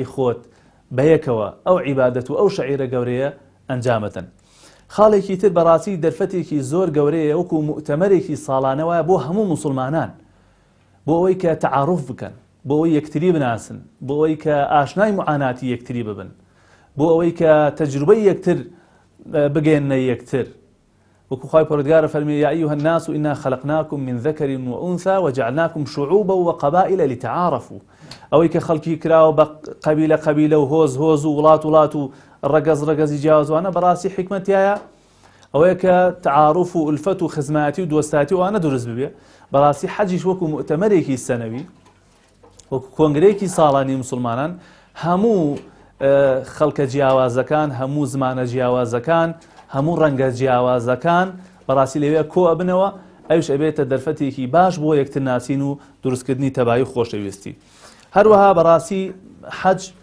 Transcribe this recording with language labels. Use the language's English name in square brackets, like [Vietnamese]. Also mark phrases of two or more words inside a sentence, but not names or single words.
[Central Kurdish] خۆت بەیەکەوە ئەو عیبادەت و ئەو شەعیرە گەورەیە ئەنجامەتەن خاڵێکی تر بەڕاستی دەرفەتێکی زۆر گەورەیە وەکو مؤتەمەرێکی ساڵانەوەیە بۆ هەموو مسلمانان بۆ ئەوەی کە تەعاروف بکەن بۆ ئەوەی یەکتری بناسن بۆ ئەوەی کە ئاشنای معاناتی یەکتری ببن بۆ ئەوەی کە تەجروبەی یەکتر بگەێنە یەکتر وەکو خوای پەروەردگارە فەرمی [Arabic] یا ئەیها الناس إنا خلقناكم من ذكر وأنثى وجعلناكم شعوبا وقبائل لتعارفوا [Central Kurdish] ئەوەی کە خەڵکی کراوە بە قەبیلە و هۆز و وڵات و ڕەگەزی جیاوازوانە بەڕاستی حکمەتیایە ئەوەیە کە تعاروف و ئولفەت و خزمەتی و دۆستاتی وانە دروست ببێ بەڕاستی حەجیش وەکو مؤتەمەرێکی سەنەوی وەکو کۆنگرەیەکی ساڵانی مسلمانان هەموو خەڵکە جیاوازەکان هەموو زمانە جیاوازەکان هەموو ڕەنگە جیاوازەکان بەڕاستی لەوێ کۆ ئەبنەوە ئەوش ئەبێتە دەرفەتێکی باش بۆ یەکتر ناسین و دروستکردنی تەبایی و خۆشەویستی هەروەها بەڕاستی حەج